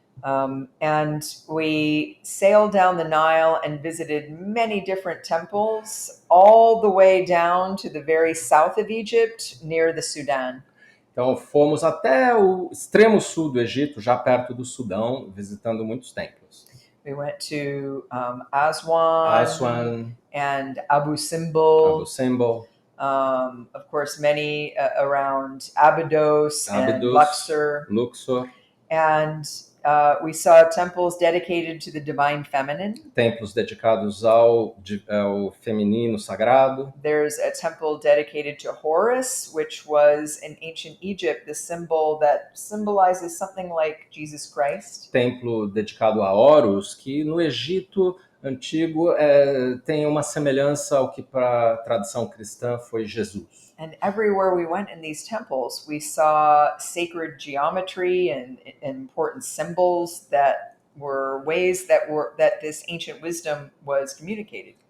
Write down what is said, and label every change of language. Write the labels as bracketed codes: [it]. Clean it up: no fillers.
[en] And we sailed down the Nile and visited many different temples, all the way down to the very south of Egypt, near the Sudan. [pt] Então, fomos até o extremo sul do Egito, já perto do Sudão, visitando muitos templos. [en] We went to Aswan, Aswan, and Abu Simbel. Of course, many around Abydos and Luxor. And we saw temples dedicated to the divine feminine. [pt] Templos dedicados ao feminino sagrado. [en] There's a temple dedicated to Horus, which was in ancient Egypt the symbol that symbolizes something like Jesus Christ. [pt] Templo dedicado a Horus, que no Egito antigo tem uma semelhança ao que para a tradição cristã foi Jesus. [en] And everywhere we went in these temples, we saw sacred geometry and important symbols that were ways that this ancient wisdom was communicated.